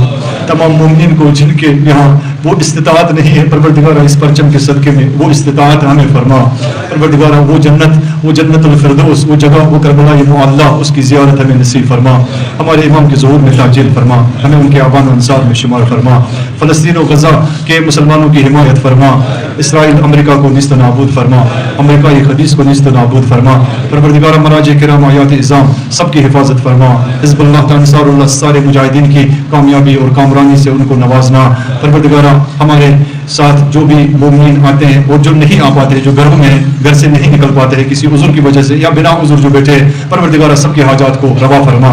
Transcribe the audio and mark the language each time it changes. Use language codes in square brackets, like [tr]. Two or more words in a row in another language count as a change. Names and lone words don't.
[ur] تمام مومنین کو جن کے یہاں وہ استطاعت نہیں ہے پروردگار اس پرچم کے صدقے میں وہ استطاعت ہمیں فرما. پروردگار وہ جنت الفردوس وہ جگہ وہ کربلا معلیٰ اس کی زیارت ہمیں نصیب فرما. ہمارے امام کے ظہور میں تاجیل فرما, ہمیں ان کے آبان و انصار میں شمار فرما. فلسطین و غزہ کے مسلمانوں کی حمایت فرما. اسرائیل امریکہ کو نیست و نابود فرما, امریکہ خدیث کو نیست و نابود فرما. پروردگار مراجع کرام آیات اعظام سب کی حفاظت فرما. حزب اللہ انصار اللہ سارے مجاہدین کی کامیابی اور کامرانی سے ان کو نوازنا. پروردگار ہمارے ساتھ جو بھی مومنین آتے ہیں اور جو نہیں آ پاتے جو گھروں میں گھر سے نہیں نکل پاتے ہیں کسی عذر کی وجہ سے یا بنا عذر جو بیٹھے پروردگار سب کی حاجات کو روا فرما.